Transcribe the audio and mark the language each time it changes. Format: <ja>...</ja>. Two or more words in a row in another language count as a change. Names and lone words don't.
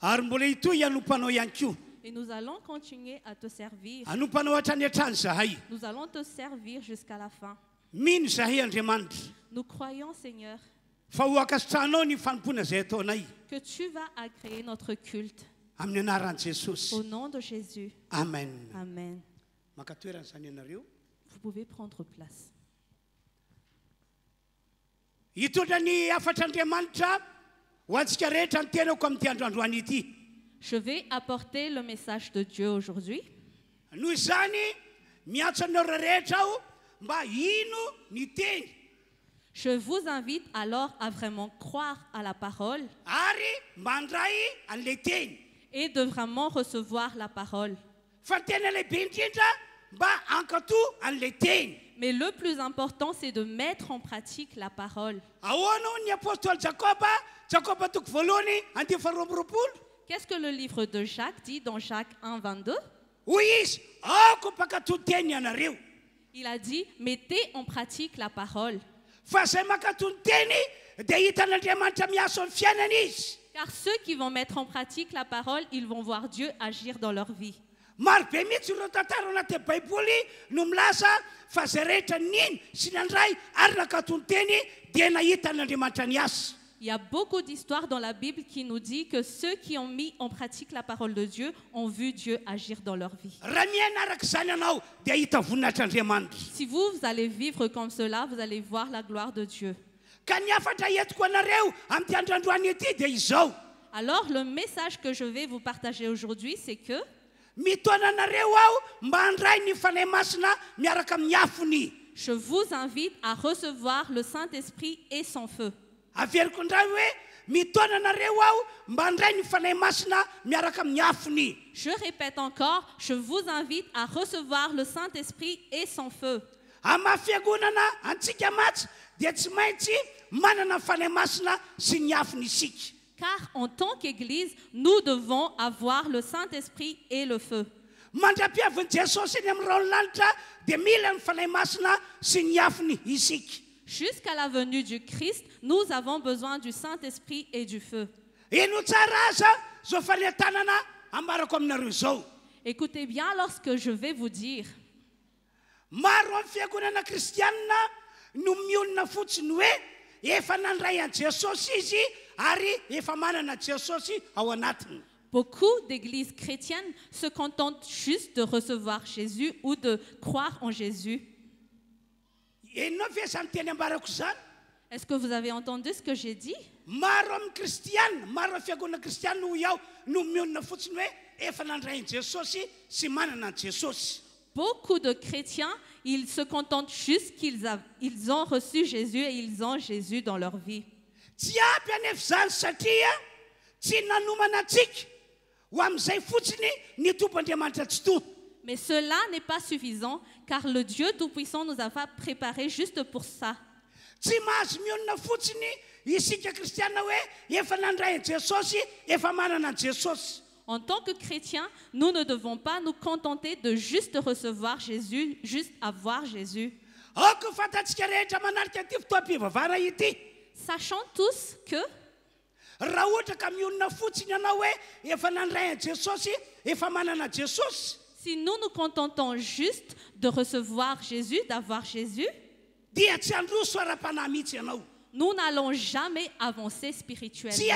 <fr>Et nous allons continuer à te servir. Nous allons te servir jusqu'à la fin. Nous croyons, Seigneur,</fr> <mg>fa hoakasitranao ny fanompona zay ataonay</mg> <fr>que tu vas agréer notre culte.</fr> <mg>amin'ny anaran'i Jesosy.</mg> <fr>Au nom de Jésus. Amen. Amen.</fr> <mg>Maka toerana zany ianareo.</mg> <fr>Vous pouvez prendre place.</fr> <mg>Hitondra ny afatra Andriamanitra ho antsika rehetra ny tenako amin'ity androandroany ity.</mg> <fr>Je vais apporter le message de Dieu aujourd'hui.</fr> <mg>Noho izany miantso anao rehetra aho mba ino ny teny.</mg> <fr>Je vous invite alors à vraiment croire à la parole</fr> <mg>Ary mba handray an'ilay teny.</mg> <fr>et de vraiment recevoir la parole.</fr> <mg>Fa ny tena lehibe indrindra mba hankatoa an'ilay teny.</mg> <fr>Mais le plus important, c'est de mettre en pratique la parole.</fr> <mg>Ahoana hoy ny apôstôly Jakoba, Jakoba toko voalohany andiny faharoa amby roapolo.</mg> <fr>Qu'est-ce que le livre de Jacques dit dans Jacques 1, 22?</fr> <mg>Hoy izy, aoko mpakatoa teny ianareo.</mg> <fr>Il a dit, mettez en pratique la parole.</fr> <mg>Fa zay makatoa ny teny dia hitan'Andriamanitra miasa amin'ny fiainana izy.</mg> <fr>Car ceux qui vont mettre en pratique la parole, ils vont voir Dieu agir dans leur vie.</fr> <mg>Maro be mihitsy ireo tantara anaty baiboly no milaza fa zay rehetra niny sy nandray ary nakatoa ny teny dia nahitan'Andriamanitra ny asa.</mg> <fr>Il y a beaucoup d'histoires dans la Bible qui nous dit que ceux qui ont mis en pratique la parole de Dieu ont vu Dieu agir dans leur vie.</fr> <mg>Raha miaina araka izany ianao dia hita voninahitran'Andriamanitra.</mg> <fr>Si vous allez vivre comme cela, vous allez voir la gloire de Dieu.</fr> <mg>Ka ny afatra entiko anareo amin'ity androandroany ity dia izao.</mg> <fr>Alors, le message que je vais vous partager aujourd'hui, c'est que</fr> <mg>Mitoana anareo aho mba handray ny fanahy masina miaraka amin'ny afony.</mg> <fr>je vous invite à recevoir le Saint-Esprit et son feu.</fr> <mg>Averiko indray hoe mitoana anareo aho mba handray ny fanahy masina miaraka amin'ny afony.</mg> <fr>Je répète encore, je vous invite à recevoir le Saint-Esprit et son feu.</fr> <mg>Amin'ny maha-fiangonana antsika matsy dia tsy maintsy manana ny fanahy masina sy ny afony isika.</mg> <fr>Car en tant qu'Église, nous devons avoir le Saint-Esprit et le feu.</fr> <mg>Mandra-piavin'i Jesosy eny amin'ny raolanitra dia mila ny fanahy masina sy ny afony isika.</mg> <fr>Jusqu'à la venue du Christ, nous avons besoin du Saint-Esprit et du feu.</fr> <mg>Ino tsara aza zao fanetanana ambarako aminareo izao.</mg> <fr>Écoutez bien lorsque je vais vous dire.</fr> <mg>Maro amin'ny fiangonana kristianina no mionona fotsiny hoe efa nandray an Jesosy izy ary efa manana Jesosy ao anatiny.</mg> <fr>Beaucoup d'églises chrétiennes se contentent juste de recevoir Jésus ou de croire en Jésus.</fr> <mg>Enao ve zany teny ambarako zany?</mg> <fr>Est-ce que vous avez entendu ce que j'ai dit?</fr> <mg>Maro amin'ny kristianina, maro amin'ny fiangonana kristianina ho iaho no mionona fotsiny hoe efa nandray an Jesosy sy manana an Jesosy.</mg> <fr>Beaucoup de chrétiens, ils se contentent juste ils ont reçu Jésus et ils ont Jésus dans leur vie.</fr> <mg>Tsy ampy anefa zany satria tsy nanomana antsika ho amin'izay fotsiny ny Tompoandriamanitra tsy toa.</mg> <fr>Mais cela n'est pas suffisant, car le Dieu Tout-Puissant nous a pas préparé juste pour ça.</fr> <mg>Tsy mahazo mionona fotsiny isika kristiana hoe efa nandray an Jesosy, efa manana an Jesosy.</mg> <fr>En tant que chrétiens, nous ne devons pas nous contenter de juste recevoir Jésus, juste avoir Jésus.</fr> <mg>Aoko fantatsika rehetra manarika ity fotoam-pivavahana ity.</mg> <fr>Sachant tous que</fr> <mg>Raha ohatra ka mionona fotsiny ianao hoe efa nandray an Jesosy, efa manana Jesosy,</mg> <fr>si nous nous contentons juste de recevoir Jésus, d'avoir Jésus,</fr> <mg>dia tsy handroso ara-panahy mihitsy ianao.</mg> <fr>nous n'allons jamais avancer</fr> <mg>Tsy</mg> <fr>spirituellement.</fr>